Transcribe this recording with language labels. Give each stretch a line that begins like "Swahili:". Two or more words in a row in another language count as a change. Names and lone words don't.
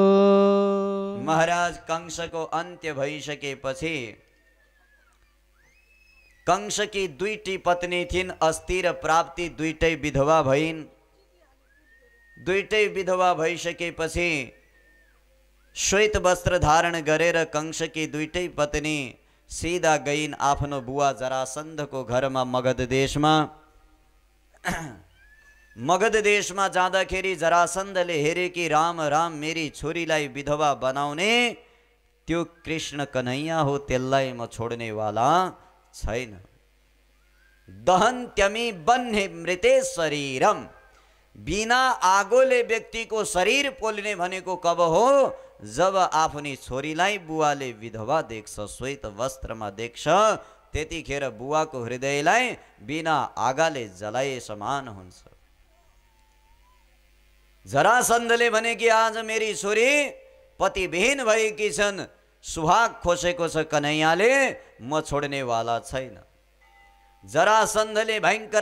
Nepali: महाराज कंसको अन्त्य भइसकेपछि कंसकी दुईटी पत्नी थिइन् अस्ति र प्राप्ति दुईटै विधवा भइन् दुईटै विधवा भइसकेपछि श्वेत वस्त्र धारण गरेर कंसकी दुईटै पत्नी सीधा गइन् आफ्नो बुवा जरासन्धको घरमा मगध देशमा मगध देशमा जाँदाखेरि जरासन्धले हेरे कि राम राम मेरी छोरीलाई विधवा बनाउने त्यो कृष्ण कन्हैया हो त्यसलाई म छोड्नेवाला छैन
Sanskrit: दहन्त्यमी बन्हे मृते शरीरम
Nepali: बिना आगोले व्यक्तिको शरीर पोल्ने भनेको कब हो जब आफ्नी छोरीलाई बुवाले विधवा देख्छ श्वेत वस्त्रमा देख्छ त्यतिखेर बुवाको हृदयलाई बिना आगाले जलाए समान हुन्छ जरासन्धले भने कि आज मेरी छोरी पतिविहीन भएकी छन् सुहाग खोसेको छ कन्हैयाले म छोड्नेवाला छैन जरासन्धले भयङ्कर